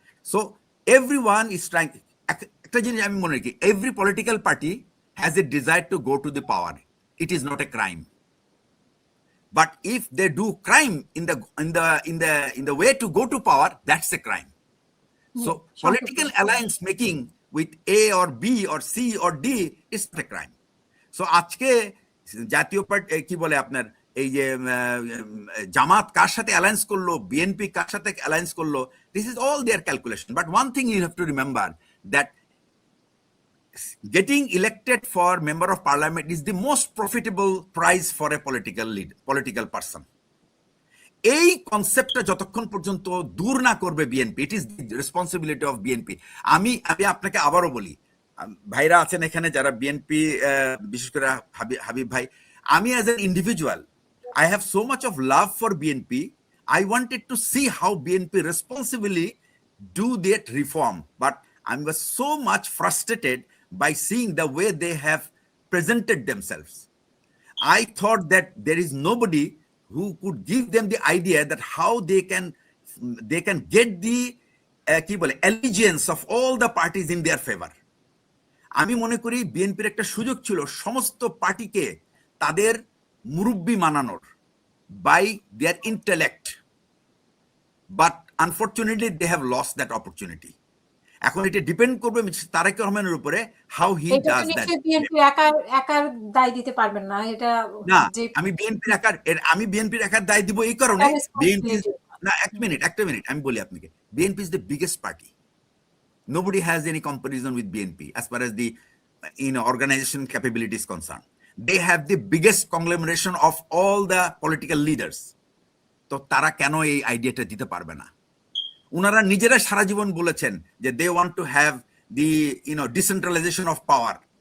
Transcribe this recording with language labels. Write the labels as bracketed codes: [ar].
[en] So everyone is trying, [bn] একটা জিনিস আমি মনে রাখি, [en] every political party has a desire to go to the power. It is not a crime. But if they do crime in the way to go to power, that's a crime. So political alliance making with A or B or C or D is not a crime. [bn] So আজকে জাতীয় party কি বলে আপনার এই যে জামাত কার সাথে alliance করলো, BNP কার সাথে অ্যালায়েন্স করলো, [en] This is all their calculation. But one thing you have to remember that getting elected for member of parliament is the most profitable prize for a political person. [bn] এই কনসেপ্টটা যতক্ষণ পর্যন্ত দূর না করবে BNP, [en] It is the responsibility of BNP. [bn] আমি আপনাকে আবারও বলি, ভাইরা আছেন এখানে যারা বিএনপি, বিশেষ করে হাবিব ভাই, আমি as an individual [en] I have so much of love for BNP. I wanted to see how BNP responsibly do that reform, but I was so much frustrated by seeing the way they have presented themselves. I thought that there is nobody who could give them the idea that how they can get the allegiance of all the parties in their favor. [bn] আমি মনে করি বিএনপির একটা সুযোগ ছিল সমস্ত পার্টিকে তাদের মুরব্বি মানানোর [en] by their intellect, but unfortunately they have lost that opportunity. [bn] এখন এটা ডিপেন্ড করবে তারেক রহমানের উপরে, [en] how he does that. [bn] BNP একার দায় দিতে পারবেন না, এটা না, আমি বিএনপির একার দায় দিব এই কারণে, বিএনপি না, একটা মিনিট আমি বলি আপনাকে, BNP [en] is the biggest party. Nobody has any comparison with BNP as far as the organization capability is concerned. They have the biggest conglomeration of all the political leaders. [bn] তো তারা কেন এই আইডিয়াটা দিতে পারবে না? ওনারা নিজেরা সারা জীবন বলেছেন যে [en] They want to have the decentralisation of power.